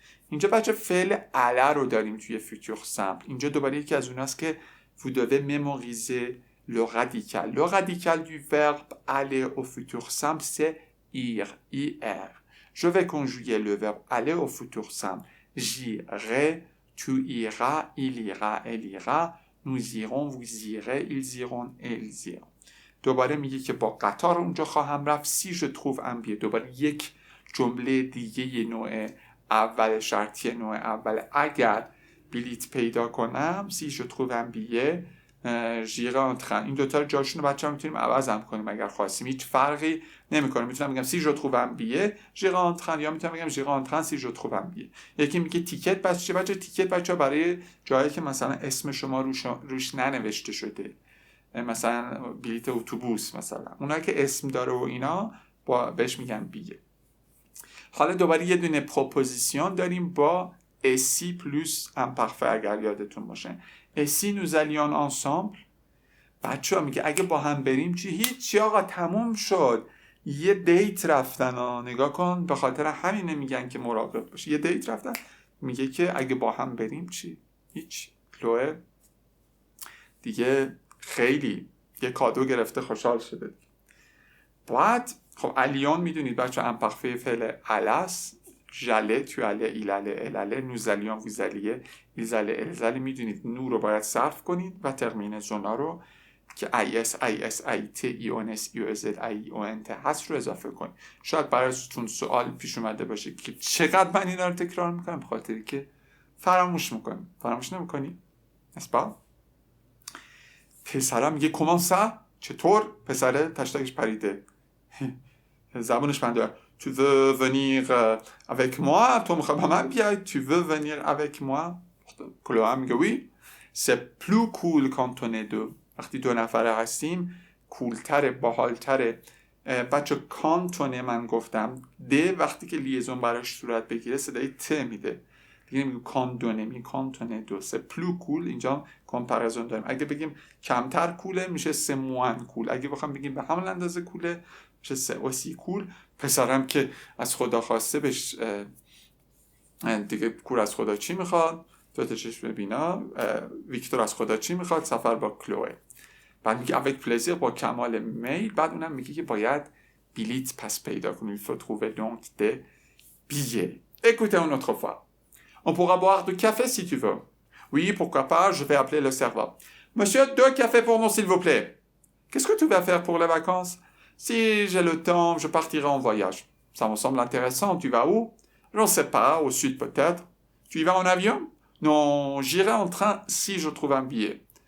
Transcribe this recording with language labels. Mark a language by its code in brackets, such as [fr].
[fa] اینجا بچه فعل aller رو داریم توی futur simple. اینجا دوباره یکی از اوناست که [fr] vous devez mémoriser le radical. Le radical du verbe aller au futur simple, c'est ir, ir. Je vais conjuguer le verbe aller au futur simple. J'irai, tu iras, il ira, elle ira. Nous irons, vous irez, ils iront, elles iront. [fa] دوباره میگه که با قطار اونجا خواهم رفت. [fr] si je trouve un billet. [fa] دوباره یک جمله دیگه نوع اول شرطی نوع اول. اگر بلیت پیدا کنم [fr] si je trouve un billet j'irai en train. [fa] این دوتا رو جاشون رو بچه ها میتونیم عوض هم کنیم اگر خواستیم. هیچ فرقی نمیکنه. میتونم بگم [fr] si je trouve un billet j'irai en train [fa] یا میتونم بگم [fr] j'irai en train si je trouve un billet. [fa] یکی میگه تیکت بچه تیکت بچه برای جایی که مثلا اسم شما روش ننوشته شده، مثلا بلیت اتوبوس مثلا، اونایی که اسم داره و اینا بهش میگن بیه. حالا دوباره یه دونه پروپوزیسیون داریم با اسی پلوس امپرفه اگر یادتون باشه. [fr] اسی nous allions ensemble. [fa] بچه ها میگه اگه با هم بریم چی؟ هیچی آقا تموم شد. یه دیت رفتن ها، نگاه کن، به خاطر همینه میگن که مراقب باش. یه دیت رفتن، میگه که اگه با هم بریم چی؟ هیچ. کلوه دیگه خیلی یه کادو گرفته خوشحال شده. بعد خب الیون میدونید بچه امپرفه فعل الاس، ژله، تو اله، ایل اله، ال اله، نوز الیون، ویز الیه، ایز اله، الز اله. میدونید نو رو باید صرف کنید و ترمینزونا رو که ای اس، ای اس، ای تی، ای اون اس، ای او زد، ای او ان ت هست رو اضافه کنید. شاید براتون سوال پیش اومده باشه که چقدر من اینا رو تکرار میکنم، به خاطری که فراموش میکنم. فراموش نمیکنی؟ اسپا پسرم میگه کمان سا؟ چطور؟ پسره تشتکش پریده. زبانش بنده. [fr] Tu veux venir avec moi? [fa] تو میخوای با من بیای؟ [fr] Tu veux venir avec moi? [fa] کلوه میگه [fr] oui. C'est plus cool quand on est deux. [fa] وقتی دو نفره هستیم کولتره، باحالتره. بچه کانتونه من گفتم ده وقتی که لیزون براش صورت بگیره صدای ت میده. دیگه نمیگه کاندونه، میگه کانتونه دو. سه پلو کول، اینجا کمپارزون داریم. اگه بگیم کمتر کوله میشه سه موان کول. اگه بخوام بگیم به همون اندازه کوله میشه سه اوسی کول. پسرم که از خدا خواسته بهش دیگه کور از خدا چی میخواد؟ دوتا چشم بینا. ویکتور از خدا چی میخواد؟ سفر با کلوه. بعد میگه [fr] avec plaisir [fa] با کمال میل. بعد اونم میگه که باید بلیت پس پیدا کنیم. [fr] il faut trouver donc des billets. Écoutez une autre fois. On pourra boire du café si tu veux. Oui, pourquoi pas, je vais appeler le serveur. Monsieur, 2 cafés pour nous s'il vous plaît. Qu'est-ce que tu vas faire pour les vacances? Si j'ai le temps, je partirai en voyage. Ça me semble intéressant. Tu vas où? Je ne sais pas, au sud peut-être. Tu y vas en avion? Non, j'irai en train si je trouve un billet.